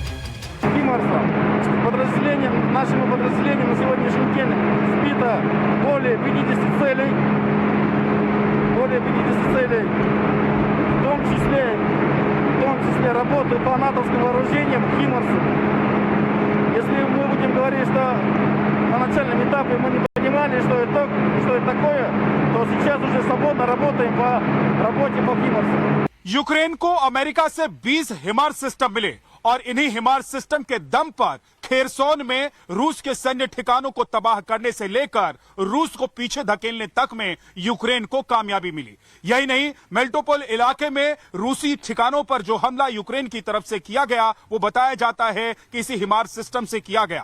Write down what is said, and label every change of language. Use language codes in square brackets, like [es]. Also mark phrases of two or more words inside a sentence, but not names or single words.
[ru] Нашими подразделениями на сегодняшний день сбито более 50 целей, в том числе работы по натовским вооружениям «Химарсом». Если мы будем говорить, что на начальном этапе мы не понимали, что это такое, то сейчас уже свободно работаем по работе по «Химарсу». [hi] यूक्रेन को अमेरिका से 20 हिमार्स सिस्टम मिले और इन्हीं हिमार्स सिस्टम के दम पर खेरसोन में रूस के सैन्य ठिकानों को तबाह करने से लेकर रूस को पीछे धकेलने तक में यूक्रेन को कामयाबी मिली। यही नहीं, मेलिटोपोल इलाके में रूसी ठिकानों पर जो हमला यूक्रेन की तरफ से किया गया, वो बताया जाता है कि इसी हिमार्स सिस्टम से किया गया।